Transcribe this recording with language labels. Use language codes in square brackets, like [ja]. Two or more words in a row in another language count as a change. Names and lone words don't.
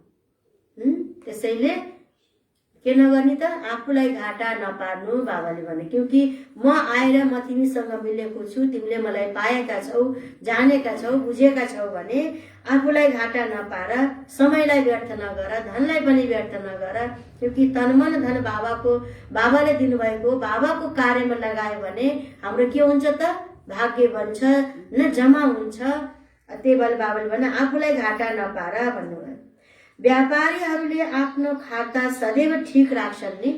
[ne] त्यसैले के नगर्ने त, आफूलाई घाटा नपार्नु बाबाले भने। क्योंकि म आएर म तिमीसँग मिलेको छु, तिमीले मलाई पाएका छौ, जानेका छौ, बुझेका छौ भने आफूलाई घाटा नपार, समयलाई व्यर्थ नगर, धनलाई पनि व्यर्थ नगर। क्योंकि तन मन धन बाबाले दिनुभएको बाबाको कार्यमा लगायो भने हाम्रो के हुन्छ त, भाग्य बन्छ न, जमा हुन्छ। त्यही भएर बाबाले भने आफूलाई घाटा नपार भन्नुभयो। व्यापारीहरूले आफ्नो खाता सदैव ठिक राख्छन् नि।